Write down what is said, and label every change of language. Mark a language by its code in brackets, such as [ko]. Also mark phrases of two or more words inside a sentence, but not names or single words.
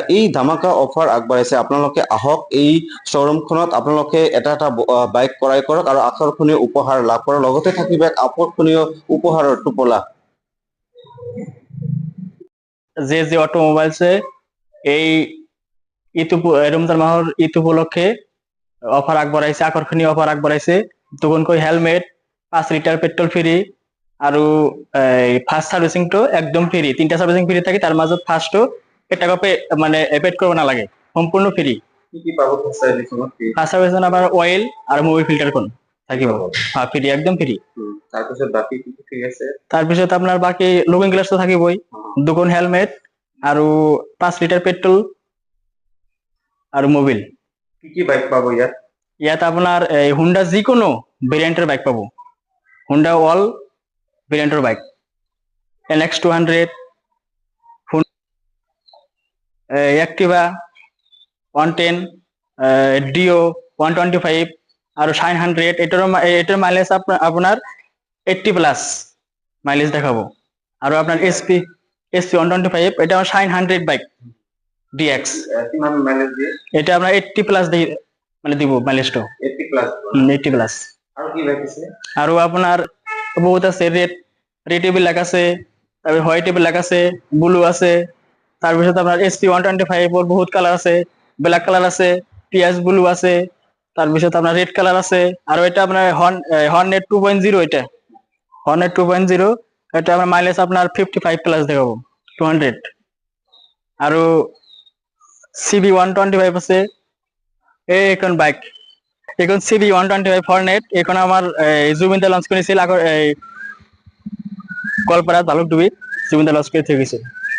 [as] এই ধামাকা অফাৰ আগবঢ়াইছে, আপোনালোকে আহক এই শ্বৰুমখনত, আপোনালোকে এটা বাইক ক্ৰয় কৰক আৰু আকৰ্ষণীয় উপহাৰ লাভ কৰক, লগতে থাকিব এক আকৰ্ষণীয় উপহাৰৰ টোপোলা। যে অটোমোবাইলসে এই রমজান মাহৰ ঈদ উপলক্ষে অফার আগবঢ়াইছে, আকর্ষণীয় অফার আগবঢ়াইছে। দুখনকৈ হেলমেট, 5 লিটার পেট্রোল ফ্রি, আৰু [en] first servicingটো [as] একদম ফ্রি। 3টা সার্ভিসিং ফ্রি থাকে, তার মাজত ফার্স্টটো টাকা মানে পেড কৰিব নালাগে, সম্পূর্ণ ফ্রি। কি কি পাব [en] first servicingত? first servicing [as] আবার অয়েল আর মোবিল ফিল্টারখন থাকিব, হ্যাঁ ফ্রি, একদম ফ্রি। তাৰপিছত বাকি কি কি ফ্ৰী আছে? তাৰপিছত আপোনাৰ বাকি [en] looking glassটো [as] থাকিবই, দুখন হেলমেট আৰু 5 লিটার পেট্রোল আৰু মোবিল। কি কি বাইক পাব ইয়াত? ইয়াত আপোনাৰ হুন্ডা যিকোনো ভেৰিয়েণ্টৰ বাইক পাব, হুন্ডা [en] all variantৰ [as] বাইক, NX 200, এক্টিভা 110, ডিও 125 আৰু শাইন 100। এটাৰ মাইলেজ আপোনাৰ 80+ মাইলেজ দেখাব। আৰু আপোনাৰ SP 125, এটা আমার শাইন 100 বাইক DX, কিমান মাইলেজ দিয়ে? এটা আপনার 80+ মানে দিব মাইলেজটো, 80+। আৰু কি বাইক আছে? আৰু আপোনাৰ বহুত আছে, [en] red black [as] আছে, তাৰপিছত [en] white black [as] আছে, ব্লু আছে, তাৰপিছত আপোনাৰ SP 125 বহুত কালাৰ আছে, [en] black colour [as] আছে, পিয়াজ ব্লু আছে, তাৰপিছত আপোনাৰ [en] red colour [as] আছে। আৰু এটা আপোনাৰ হর্নেট 2.0, এটা হর্নেট 2.0, এটা আপনার মাইলেজ আপনার 55+ দেখাবো, 200। আৰু CB 125 আছে, এইখন বাইক, এখন CB 125 হর্নেট, এখন আমার জুবিনদা [bn] লঞ্চ করেছিল [as] গোৱালপাৰাত ভালুকডুবিত, জুবিনদা [bn] লঞ্চ করে থেকে গেছে।